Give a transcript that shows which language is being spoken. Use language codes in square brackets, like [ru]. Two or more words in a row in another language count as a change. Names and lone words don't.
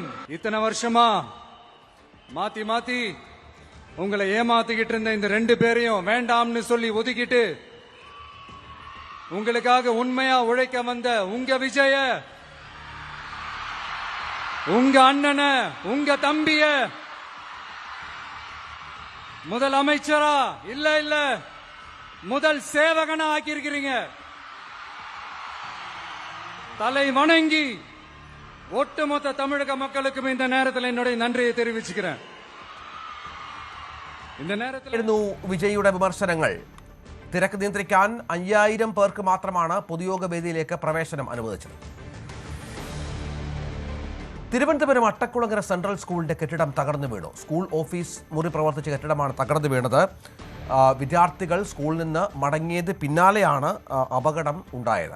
[ta] இத்தனை வருஷமா மாத்தி உங்களை ஏமாத்திக்கிட்டு இருந்த இந்த 2 பேரையும் வேண்டாம்னு சொல்லி ஒதுக்கிட்டு உங்களுக்காக உண்மையா உழைக்க வந்த உங்க விஜய, உங்க அண்ணன, உங்க தம்பிய முதல் அமைச்சரா இல்ல முதல் சேவகனா ஆக்கியிருக்கிறீங்க. தலை வணங்கி ஒட்டுமொத்த தமிழக மக்களுக்கும் இந்த நேரத்தில் என்னுடைய நன்றியை தெரிவிச்சுக்கிறேன். இந்த நேரத்தில் [ml] വിജയിയുടെ വിമർശനങ്ങൾ. തിരക്ക് നിയന്ത്രിക്കാൻ 5000 പേർക്ക് മാത്രമാണ് പൊതുയോഗ വേദിയിലേക്ക് പ്രവേശനം അനുവദിച്ചത്. തിരുവനന്തപുരം അട്ടക്കുളങ്ങര സെൻട്രൽ സ്കൂളിന്റെ കെട്ടിടം തകർന്നു വീണു. സ്കൂൾ ഓഫീസ് മുറി പ്രവർത്തിച്ച കെട്ടിടമാണ് തകർന്നു വീണത്. വിദ്യാർത്ഥികൾ സ്കൂളിൽ നിന്ന് മടങ്ങിയത് പിന്നാലെയാണ് അപകടം ഉണ്ടായത്.